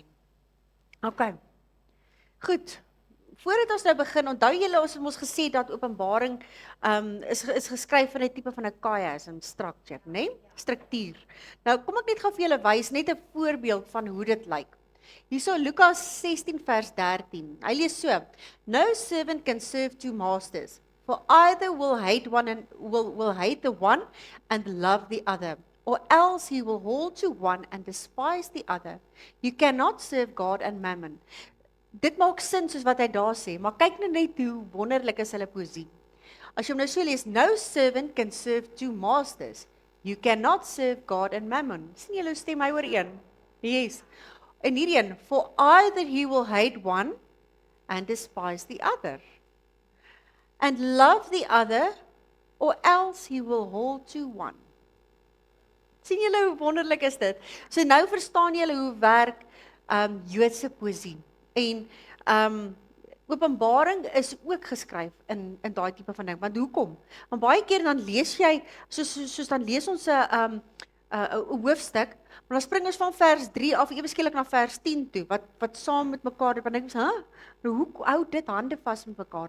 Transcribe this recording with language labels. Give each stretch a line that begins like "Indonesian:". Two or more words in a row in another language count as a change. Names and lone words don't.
Afrikaans: Okay, goed, voordat ons nou begin, onthou julle, ons het ons gesê dat Openbaring is geskryf van 'n tipe van 'n
English: chiasm structure,
Afrikaans: né? Struktuur. Nou, kom ek net gou vir julle wys, net 'n voorbeeld van hoe dit lyk. Hierso Lukas 16 vers 13, hy lees so,
English: No servant can serve two masters, for either will hate the one and love the other, or else he will hold to one and despise the other. You cannot serve God and mammon.
Afrikaans: Dit maak sin soos wat hy daar sê, maar kyk nou net hoe wonderlik is hulle poesie. As jy hom nou so lees,
English: no servant can serve two masters. You cannot serve God and mammon.
Afrikaans: Sien julle hoe stem hy ooreen?
English: Yes.
Afrikaans: En hierdie een,
English: for either he will hate one and despise the other, and love the other, or else he will hold to one.
Afrikaans: Sien julle hoe wonderlik is dit? So nou verstaan julle hoe werk Joodse poesie. En Openbaring is ook geskryf in daai tipe van ding. Want hoekom? Want baie keer dan lees jy, soos dan lees ons 'n hoofstuk, maar dan spring ons van vers 3 af ewe skielik na vers 10 toe, wat saam met mekaar, dan dink ons, nou hoe hou dit hande vas met mekaar?